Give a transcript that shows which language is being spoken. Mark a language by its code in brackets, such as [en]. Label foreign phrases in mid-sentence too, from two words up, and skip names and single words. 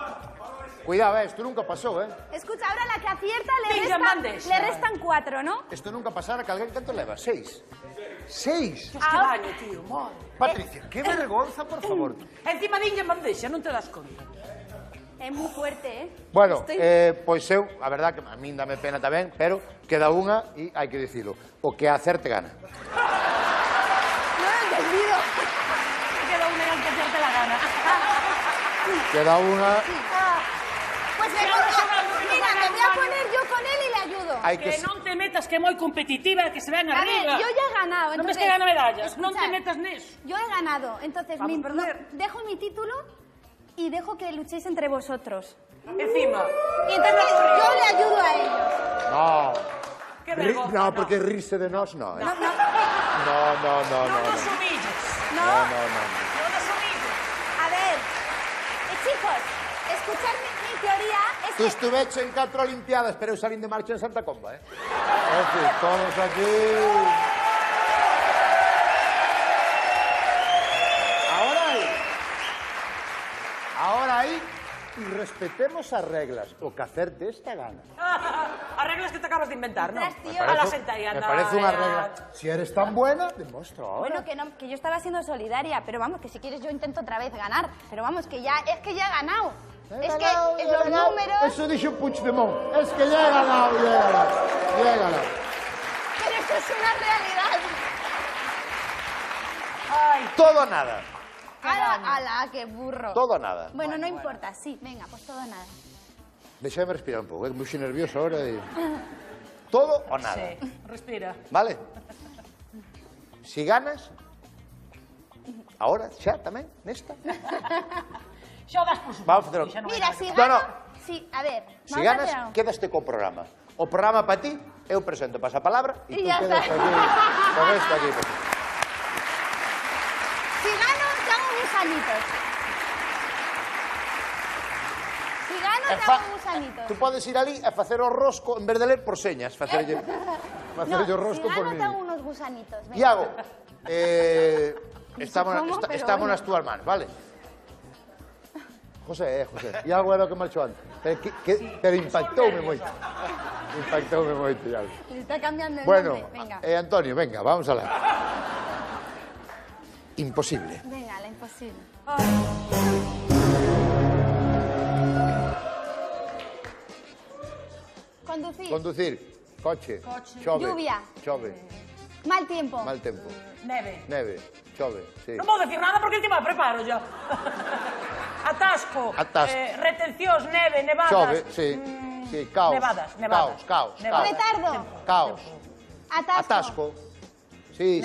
[gl] Cuidado, isto nunca pasou, [es] Escucha, ahora la que acierta Venga, mandes. le restan 4, ¿no? [gl] Isto nunca pasara que alguén canto leva, 6. 6. [es] Dios, que daño, tío, madre. [gl] Patricia, qué vergonza, por favor. Encima dinlle en bandexa, non te das conta. É moi fuerte, [es] Bueno, Estoy- [gl] pois eu, a verdad que a min dame pena tamén, pero queda unha e hai que dicilo. O que acerte gana. [es] No lo he entendido. Queda un legal que hacerte la gana. [gl] Queda unha, [es] Pues mejor, mira, me voy a poner yo con él y le ayudo. [gl] hai que... Que non te metas que é moi competitiva, que se ven [es] A ver, arriba. yo ya he ganado. [gl] Non ves [es] Entonces, [gl] que gana medallas, non te [es] escuchad, [gl] metas neso. [es] Yo he ganado, entonces Vamos a perder. dejo mi título y dejo que luchéis entre vosotros. Encima. Y entonces yo le ayudo a ellos. No. [gl] Que vergonza. No, porque rirse de nós, no. No, no, No. Non nos humilles. no. Non nos humilles. [es] A ver, chicos, escuchad mi teoría. Es Tú que [gl] estuveche en 4 Olimpiadas, pero eu salín de marcha en Santa Comba, [es] Es decir, todos aquí... Ahora aí, y respetemos as reglas. [gl] O que acerte esta gana. As reglas que te acabas de inventar, non? [es] Ostras, tío. A la senta y Me anda. parece una regla. Si eres tan buena, demuestra ahora. bueno, que yo estaba siendo solidaria, pero vamos, que si quieres yo intento otra vez ganar. Pero vamos, que ya he ganado. Es que los números... Eso dice Puigdemont. Es que ya he ganado. Pero esto es una realidad. Ay, Todo o nada. ¡Hala, qué burro! Todo o nada. Bueno, no importa, sí. Venga, pues todo o nada. [gl] Déjame respirar un pouco, é moi nervioso ahora. [es] Todo o nada. sí, respira. Vale? [gl] Si ganas, ahora, xa tamén, nesta. Xa o das por suposto. Vamos a facer que xa non hai Mira, nada [es] si que- gano... No. Sí, a ver. Si vamos a ganas, hacer algo. [gl] quédaste co programa. O programa para ti, eu presento pasapalabra e [es] Y tú ya quedas está. aquí, con esto aquí. Si gano, te hago gusanitos. Si gano, te hago gusanitos. [gl] Tú podes ir ali e facer o rosco, en vez de ler por señas, facerlle [es] No, o si rosco por gano, mí. te hago unos gusanitos. Venga. [gl] Iago, estamos [es] ¿Cómo? Pero [gl] estamos [es] bueno. [gl] nas túas manos, vale? José. Iago era o que marchou antes. Pero impactoume moito. Impactoume moito, Iago. [es] Se está cambiando el Bueno, nombre. Venga. Antonio, venga, vamos a la... Imposible. Venga, la imposible. Conducir. [gl] Conducir, coche, chove, [es] Lluvia. [gl] chove, [es] Mal tiempo. [gl] mal tempo, Neve. neve, chove, sí. Non vou decir nada porque encima preparo ya. Atasco. Atasco. Retencións, neve, nevadas. Chove, sí, sí, caos, Nevadas. caos, Nevadas. Retardo. caos, Atasco. atasco, sí,